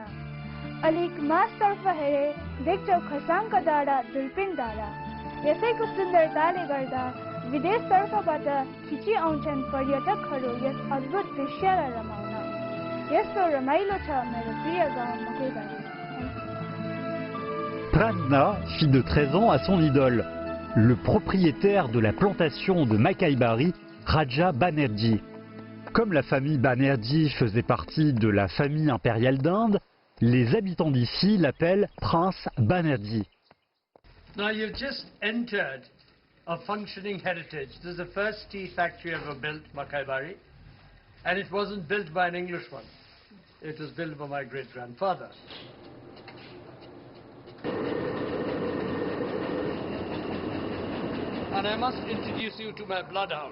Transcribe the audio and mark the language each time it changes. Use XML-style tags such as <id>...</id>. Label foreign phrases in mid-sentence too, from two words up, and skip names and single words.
<ne>अलिक मासतर्फ हेरे देख्छौ खसाङका डाँडा, दुर्पिन डाँडा। यसैको सुन्दरताले गर्दा विदेशतर्फबाट खिची आउँछन् पर्यटकहरू यस अद्भुत दृश्यलाई रमाउन। यस्तो रमाइलो छ मेरो प्रिय गाउँ मकैबारी।</ne> <fr>Pradna fit de 13 ans à son idole, le propriétaire de la plantation de Makaibari, Raja Banerjee. Comme la famille Banerjee faisait partie de la famille impériale d'Inde, les habitants d'ici l'appellent Prince Banerjee.</fr> <en>Now you've just entered a functioning heritage. This is the first tea factory ever built, Makaibari, and it wasn't built by an English one. It was built by my great-grandfather. And I must introduce you to my bloodhound.</en>